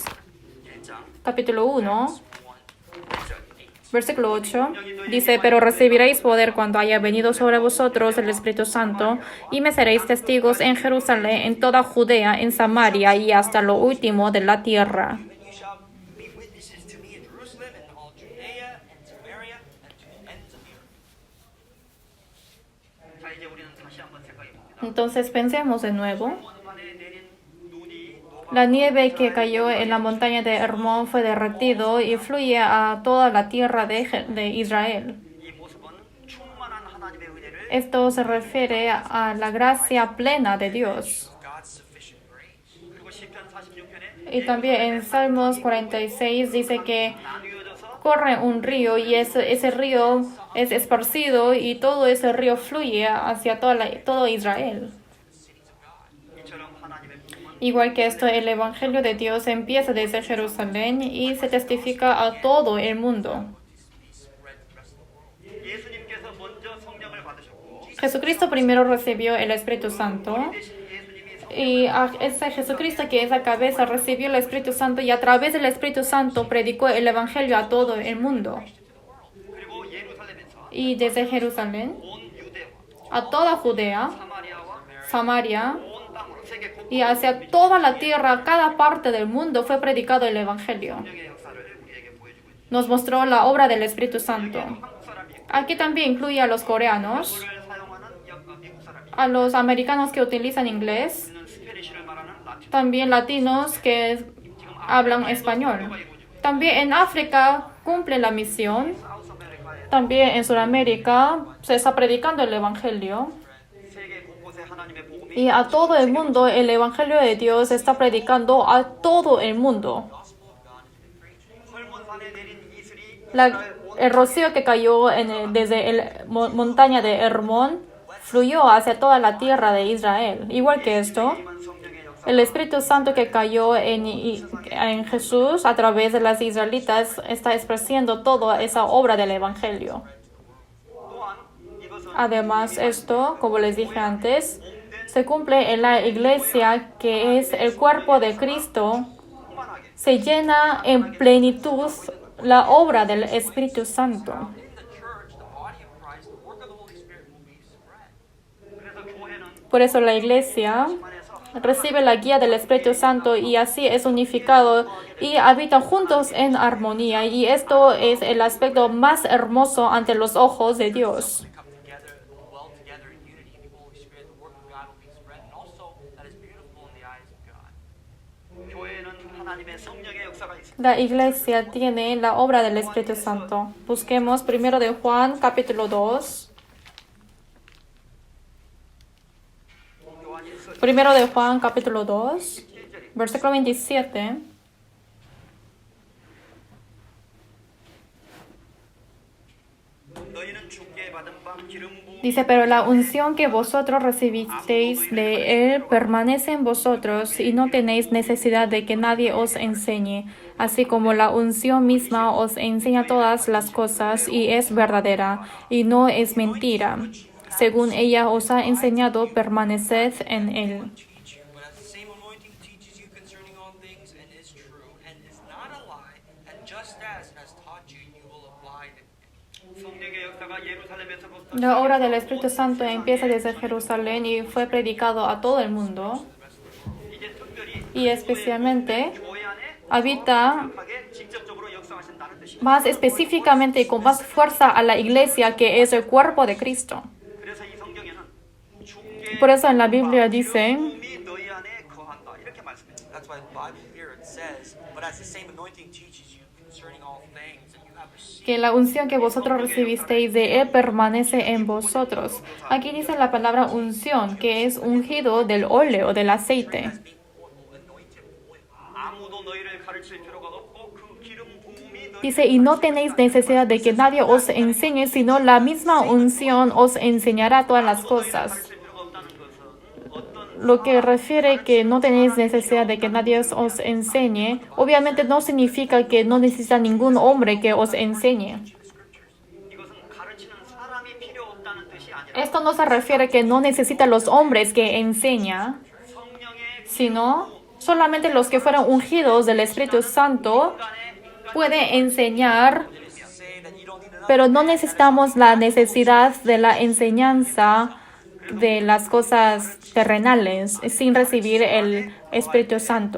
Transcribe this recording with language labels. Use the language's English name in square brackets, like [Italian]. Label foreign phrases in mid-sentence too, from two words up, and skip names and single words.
[Korean] 1장 [Spanish] capítulo 1, [Korean] 1절 [Spanish] versículo 8. Dice, pero recibiréis poder cuando haya venido sobre vosotros el Espíritu Santo, y me seréis testigos en Jerusalén, en toda Judea, en Samaria y hasta lo último de la tierra. [English] And you shall be witnesses to me in Jerusalem and all Judea and Samaria and to the ends of the earth. [Korean] 자 이제 우리는 다시 한번 생각해 봅니다. [Spanish] Entonces pensemos de nuevo. [Korean] 원만에 내린 눈이 [Spanish] La nieve que cayó en la montaña de Hermón fue derretido y fluye a toda la tierra de Israel. [Korean] 이 모습은 충만한 하나님의 은혜를 [Spanish] Esto se refiere a la gracia plena de Dios. [English] God's sufficient grace. [Korean] 그리고 시편 46편에 [Spanish] Y también en Salmos 46 dice que [Korean] 나뉘어져서 [Spanish] corre un río y ese río es esparcido y todo ese río fluye hacia todo Israel. [Korean] 이처럼 하나님의 복음은 [Spanish] Igual que esto, el Evangelio de Dios empieza desde Jerusalén y se testifica a todo el mundo. [Korean] 예수님께서 먼저 성령을 받으셨고 [Spanish] Jesucristo primero recibió el Espíritu Santo [Korean] 대신 예수님이 [Spanish] y ese Jesucristo que es la cabeza recibió el Espíritu Santo y a través del Espíritu Santo predicó el Evangelio a todo el mundo. [Korean] 그리고 예루살렘에서 [Spanish] Y desde Jerusalén [Korean] 온 유대와 [Spanish] a toda Judea, [Korean] 사마리아와 [Spanish] Samaria [Korean] 온 땅으로 세계 곳곳 [Spanish] y hacia toda la tierra, cada parte del mundo fue predicado el Evangelio. [Korean] 성령의 역사를 우리에게 보여주고 있습니다. [Spanish] Nos mostró la obra del Espíritu Santo. [Korean] 한국 사람이 [Spanish] Aquí también incluye a los coreanos, [Korean] 영어를 사용하는 미국 사람이 [Spanish] a los americanos que utilizan inglés, [Korean] 있는 스페니쉬를 말하는 라틴 [Spanish] también latinos que hablan español. También en África cumple la misión. [Korean] 사우스 아메리카의 [Spanish] También en Sudamérica se está predicando el Evangelio. [Korean] 세계 곳곳에 하나님의 복음이 [Spanish] Y a todo el mundo el Evangelio de Dios está predicando a todo el mundo. [Korean] 설문산에 내린 이슬이 [Spanish] El rocío que cayó desde la montaña de Hermón fluyó hacia toda la tierra de Israel. Igual que esto, [Korean] 임한 성령의 역사 [Spanish] el Espíritu Santo que cayó en Jesús a través de las israelitas está expresando toda esa obra del Evangelio. [Korean] 또한 이것은 [Spanish] Además, esto, como les dije antes, se cumple en la iglesia que es el cuerpo de Cristo. [Korean] 충만하게 [Spanish] Se llena en plenitud la obra del Espíritu Santo. [English] In the church, the body of Christ, the work of the Holy Spirit will be spread. [Korean] 그래서 교회는 [Spanish] Por eso la iglesia recibe la guía del Espíritu Santo y así es unificado y habita juntos en armonía. Y esto es el aspecto más hermoso ante los ojos de Dios. [English] Come together, dwell together in unity in the Holy Spirit, the work of God will be spread, and also that is beautiful in the eyes of God. [Korean] 교회는 하나님의 성령의 역사가 있습니다. [Spanish] La iglesia tiene la obra del Espíritu Santo. Busquemos primero de Juan, capítulo 2. [Korean] 요한일서 [Spanish] Primero de Juan, capítulo 2, versículo 27. [Korean] 너희는 주께 받은 바 기름 부음 [Spanish] Dice, pero la unción que vosotros recibisteis de Él permanece en vosotros y no tenéis necesidad de que nadie os enseñe, así como la unción misma os enseña todas las cosas y es verdadera y no es mentira. Según ella os ha enseñado, permaneced en Él. [English] Teach you, but as the same anointing teaches you concerning all things, and is true, and is not a lie, and just as has taught you, you will abide in it. [Korean] 성령의 역사가 예루살렘에서부터 [Spanish] La obra del Espíritu Santo empieza desde Jerusalén y fue predicado a todo el mundo [Korean] 이제 특별히 [Spanish] y especialmente [Korean] 교회 안에 [Spanish] habita [Korean] 하게 직접적으로 역사하신다는 뜻입니다. [Spanish] más específicamente y con más fuerza a la iglesia que es el cuerpo de Cristo. [Korean] 그래서 이 성경에는 주께 [Spanish] Por eso en la Biblia dice [Korean] 기름이 너희 안에 거한다 이렇게 말씀입니다. [English] That's why the Bible here it says, but as the same anointing teaches you concerning all things that you have received. [Spanish] Que la unción que vosotros recibisteis de Él permanece en vosotros. Aquí dice la palabra unción, que es ungido del óleo, del aceite. [English] As being anointed oil. [Korean] 아무도 너희를 가르칠 필요가 없고 그 기름 부음이 너희 [Spanish] Dice, y no tenéis necesidad de que nadie os enseñe, sino la misma unción os enseñará todas las cosas. [Korean] 가르칠 필요가 없다는 것은 어떤 [Spanish] Lo que refiere que no tenéis necesidad de que nadie os enseñe, obviamente no significa que no necesita ningún hombre que os enseñe. [Korean] 이것은 가르치는 사람이 필요 없다는 뜻이 아니라 [Spanish] Esto no se refiere que no necesita los hombres que enseña, [Korean] 성령의 [Spanish] sino solamente los que fueron ungidos del Espíritu Santo puede enseñar, [English] Say that you don't need another. [Spanish] pero no necesitamos la necesidad de la enseñanza de las cosas terrenales sin recibir el Espíritu Santo.